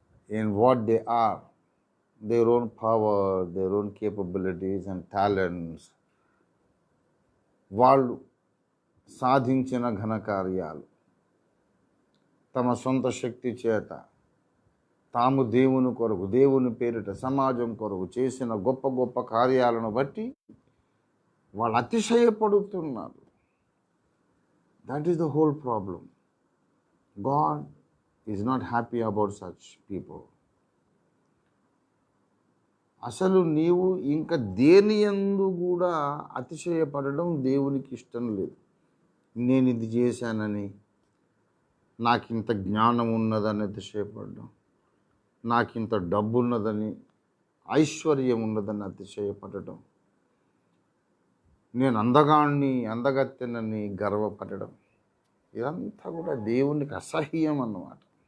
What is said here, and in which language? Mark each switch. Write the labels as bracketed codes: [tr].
[en] in what they are, their own power, their own capabilities and talents, [te] వాళ్ళు సాధించిన ఘనకార్యాలు, తమ సొంత శక్తి చేత తాము దేవుని కొరకు, దేవుని పేరిట సమాజం కొరకు చేసిన గొప్ప గొప్ప కార్యాలను బట్టి వాళ్ళు అతిశయపడుతున్నారు. [en] That is the whole problem. God is not happy about such people. [te] అసలు నీవు ఇంకా దేని యందు కూడా అతిశయపడడం దేవునికి ఇష్టం లేదు. నేను ఇది చేశానని, నాకు ఇంత జ్ఞానం ఉన్నదని అతిశయపడడం, నాకు ఇంత డబ్బు ఉన్నదని, ఐశ్వర్యం ఉన్నదని అతిశయపడడం, నేను అందగాన్ని అందగత్తెనని గర్వపడడం, ఇదంతా కూడా దేవునికి అసహ్యం అన్నమాట.